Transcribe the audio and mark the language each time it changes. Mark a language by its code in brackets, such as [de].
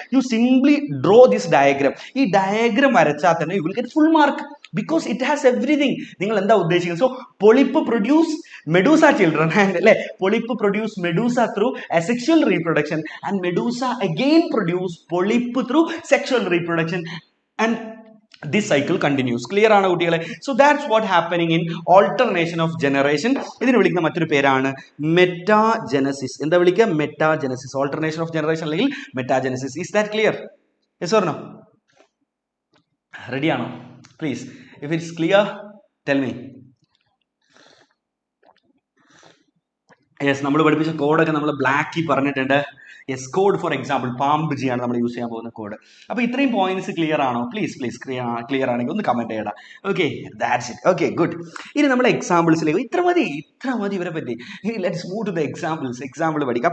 [en] You simply draw this diagram. [ml] ഈ diagram വരച്ചാൽ തന്നെ [en] You will get full mark because it has everything. [ml] നിങ്ങൾ എന്താ ഉദ്ദേശിക്കുന്നത്? [en] So polyp produce medusa children and അല്ലെ, polyp produce medusa through asexual reproduction and medusa again produce polyp through sexual reproduction and this cycle continues. Clear [ml] ആണ് കുട്ടികളെ? [en] So that's what happening in alternation of generation. [ml] ഇതിനെ വിളിക്കുന്ന മറ്റൊരു പേരാണ് metagenesis. എന്താ വിളിക്കുക? Metagenesis. [en] alternation of generation [ml] അല്ലെങ്കിൽ metagenesis. [en] Is that clear? Yes or no? Ready ആണോ? Please, if it's clear, tell me. [ml] Yes, നമ്മൾ പഠിപ്പിച്ച കോഡൊക്കെ നമ്മൾ ബ്ലാക്കി പറഞ്ഞിട്ടുണ്ട്. യെസ്, കോഡ് ഫോർ എക്സാമ്പിൾ പാമ്പ് ജി ആണ് നമ്മൾ യൂസ് ചെയ്യാൻ പോകുന്ന കോഡ്. അപ്പോൾ ഇത്രയും പോയിന്റ്സ് ക്ലിയർ ആണോ? പ്ലീസ് ക്ലിയർ ആണെങ്കിൽ ഒന്ന് കമന്റ് ചെയ്യണം. Okay, [en] That's it. Okay, good. [ml] ഇനി നമ്മൾ എക്സാമ്പിൾസിലേക്ക് ഇത്ര മതി ഇവരെ പറ്റി. [en] Let's move to the examples. [ml] Example പഠിക്കാം.